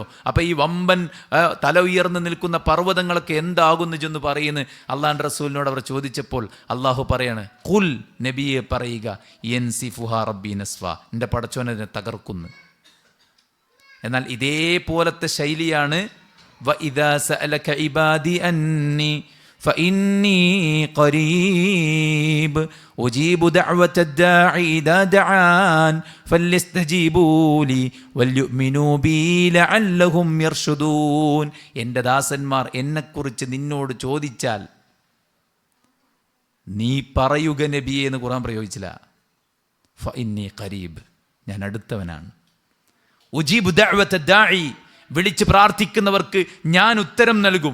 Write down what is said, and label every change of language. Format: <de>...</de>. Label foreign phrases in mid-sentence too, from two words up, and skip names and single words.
<ml>അപ്പം ഈ വമ്പൻ തല ഉയർന്നു നിൽക്കുന്ന പർവ്വതങ്ങളൊക്കെ എന്താകുന്നു ചെന്ന് പറയുന്നു അള്ളാഹുവിൻ്റെ റസൂലിനോട് അവർ ചോദിച്ചപ്പോൾ അള്ളാഹു പറയാണ്, ഖുൽ, നബിയെ പറയുക,</ml> <ar>ينسفها ربي نسفا,</ar> <ml>എൻ്റെ പടച്ചോനെ തകർക്കുന്നു. എന്നാൽ ഇതേപോലത്തെ ശൈലിയാണ്</ml> <ar>وإذا سألك عبادي عني فإني قريب أجيب دعوة الداعي إذا دعان فليستجيبوا لي وليؤمنوا بي لعلهم يرشدون.</ar> <ml>എൻ്റെ ദാസന്മാർ എന്നെക്കുറിച്ച് നിന്നോട് ചോദിച്ചാൽ നീ പറയുക നബിയെ എന്ന് ഖുർആൻ പ്രയോഗിച്ചില്ല.</ml> <ar>فإني قريب,</ar> <ml>ഞാൻ അടുത്തവനാണ്.</ml> <ar>أجيب دعوة داع,</ar> <ml>വിളിച്ച് പ്രാർത്ഥിക്കുന്നവർക്ക് ഞാൻ ഉത്തരം നൽകും.</ml>